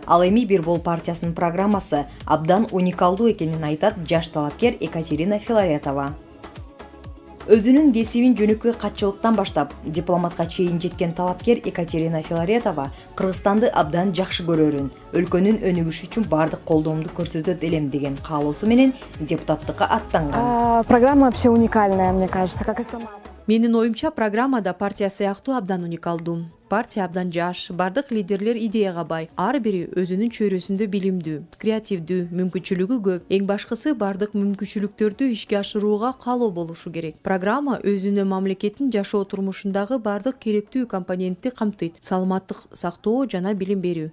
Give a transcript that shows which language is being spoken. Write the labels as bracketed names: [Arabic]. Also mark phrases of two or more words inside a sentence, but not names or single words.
[Kyrgyz] Ал эми Бир бол партиясынын программасы абдан уникалдуу экенин айтат жаш талапкер Екатерина Филаретова. Өзүнүн кесибин жөнөкөй катчылыктан баштап дипломатка чейин жеткен талапкер Екатерина Филаретова Кыргызстанды абдан жакшы көрөрүн, өлкөнүн өнүгүшү үчүн бардык колдоомду көрсөтөт элем деген каалоосу менен депутаттыкка аттанган. [Russian] Программа вообще уникальная, мне кажется, как и сама. [Kyrgyz] Менин оюмча программада партия сыяктуу абдан уникалдуу. Партия абдан жаш, бардык лидерлер идеяга бай. Ар бири өзүнүн чөйрөсүндө билимдүү, креативдүү, мүмкүнчүлүгү көп. Эң башкысы бардык мүмкүнчүлүктөрдү ишке ашырууга каалоо болушу керек. Программа өзүнө мамлекеттин жашоо турмушундагы бардык керектүү компонентти камтыйт: саламаттык сактоо жана билим берүү.